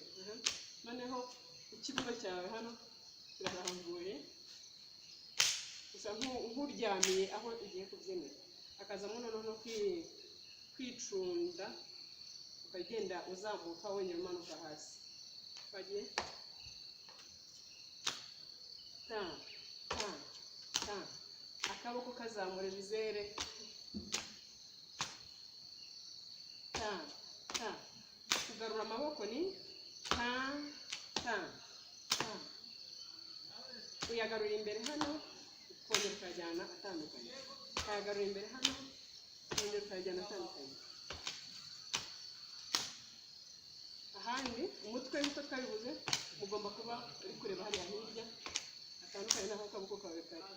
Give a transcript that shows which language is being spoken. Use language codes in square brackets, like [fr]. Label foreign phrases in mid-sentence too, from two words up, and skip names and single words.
[rw] Noneho ikibuno cyawe hano kirarambuye gusa nk'uryamiye aho ugiye kubyinira, akazamo noneho kwicunda ukagenda uzamuka wongera umanuka hasi. Twagiye ta ta ta, akaboko kazamura bizere, ta ta, kugarura amaboko ni ta ta ta, uyagarura imbere hano ukongera ukajyana atandukanye, ukayagarura imbere hano ukongera ukajyana atandukanye. Ahandi umutwe nk'uko twabivuze mugomba kuba uri kureba hariya hirya atandukanye n'aho akaboko kawe kari.